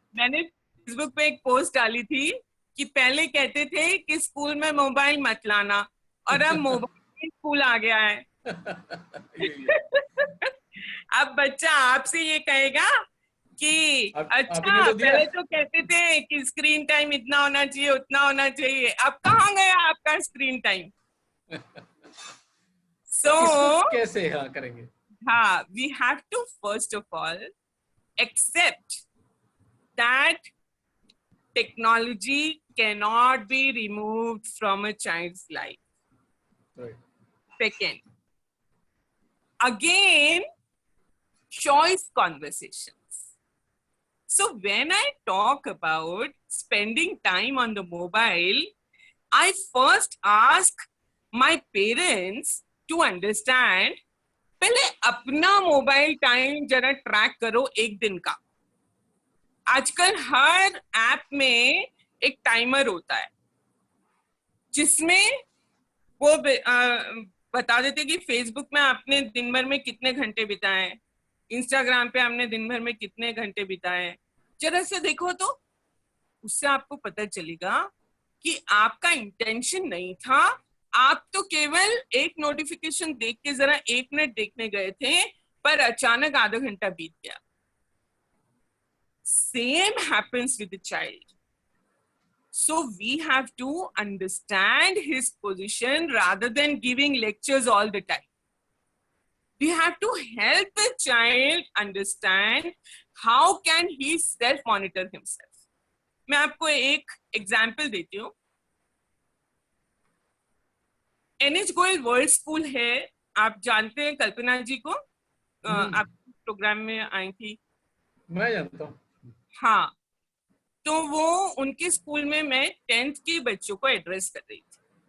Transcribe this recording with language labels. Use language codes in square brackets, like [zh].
[hi] मैंने फेसबुक पे एक पोस्ट डाली थी कि पहले कहते थे कि स्कूल में मोबाइल मत लाना और अब मोबाइल स्कूल आ गया है। अब बच्चा आपसे ये कहेगा कि अच्छा तो पहले तो कहते थे कि स्क्रीन टाइम इतना होना चाहिए उतना होना चाहिए, अब कहाँ गया आपका स्क्रीन टाइम? [en] so [hi] कैसे करेंगे? [en] हाँ, we have to first of all accept that technology cannot be removed from a child's life. Right. Second, again, choice conversations. So when I talk about spending time on the mobile, I first ask my parents to understand, [hi] पहले अपना mobile time जरा track करो एक दिन का। आजकल हर app में एक टाइमर होता है जिसमें वो बता देते कि फेसबुक में आपने दिन भर में कितने घंटे बिताए, इंस्टाग्राम पे आपने दिन भर में कितने घंटे बिताए। जरा से देखो तो उससे आपको पता चलेगा कि आपका इंटेंशन नहीं था, आप तो केवल एक नोटिफिकेशन देख के जरा 1 मिनट देखने गए थे पर अचानक आधा घंटा बीत गया। [en] Same happens with the child. So we have to understand his position rather than giving lectures all the time. We have to help the child understand how can he self monitor himself. [hi] मैं आपको एक example देती हूँ। NH Goyal world school है, आप जानते हैं कल्पना जी को? आप प्रोग्राम में आई थी। मैं जानता हूँ। हाँ, तो वो उनके स्कूल में मैं 10th के बच्चों को एड्रेस कर रही थी।